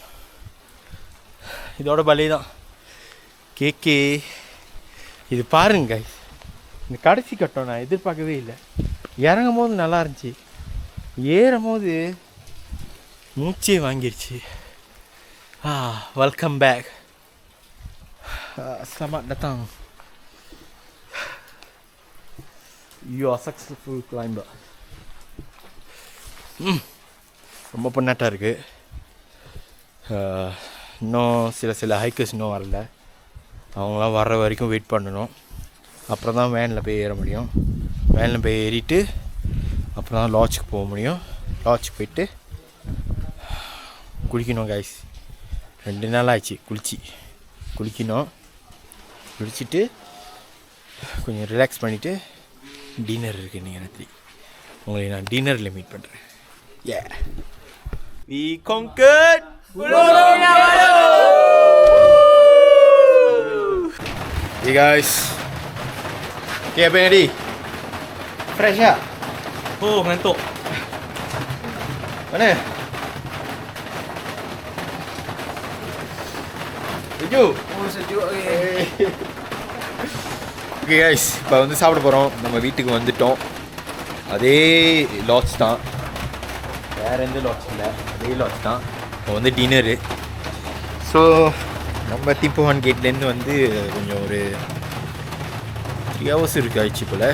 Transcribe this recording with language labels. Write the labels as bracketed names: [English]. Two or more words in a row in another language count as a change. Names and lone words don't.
[Tamil] இதோட பலே தான் கேக்கே. இது பாருங்க கைஸ், இந்த கடைசி கட்டம் நான் எதிர்பார்க்கவே இல்லை. இறங்கும் போது நல்லா இருந்துச்சு, ஏறும் போது மூச்சே வாங்கிருச்சு. [English] welcome back. [Malay] Selamat datang. [English] You are successful climber. [Tamil] ரொம்ப பொண்ணாட்டாக இருக்குது. இன்னும் சில ஹைக்கர்ஸ் இன்னும் வரல. அவங்களாம் வர்ற வரைக்கும் வெயிட் பண்ணணும். அப்புறம் தான் வேனில் போய் ஏற முடியும். வேனில் போய் ஏறிட்டு அப்புறம் தான் லாட்ஜுக்கு போக முடியும். லாட்ஜுக்கு போயிட்டு குளிக்கணும் கைஸ். 2 நாள் ஆச்சு குளிக்கணும். குளிச்சுட்டு கொஞ்சம் ரிலாக்ஸ் பண்ணிவிட்டு டின்னர் இருக்குது நீங்கள் ராத்திரி. உங்களை நான் டின்னரில் மீட் பண்ணுறேன். [English] We conquered Gunung Kinabalu. Hey guys, okay [Malay] apa yang ready? Fresh ya? Oh ngantuk. Mana? Sejuk? Oh, sejuk lagi. [English] okay guys, [Tamil] இப்போ வந்து சாப்பிட போகிறோம். நம்ம வீட்டுக்கு வந்துட்டோம். அதே லாட்ஜ் தான், வேறு எந்த லாட்ஜ் இல்லை, அதே லாட்ஜ் தான். இப்போ வந்து டின்னரு. ஸோ நம்ம திம்போ 1 கேட்லேருந்து வந்து கொஞ்சம் ஒரு 3 hours ஆயிடுச்சு போல்.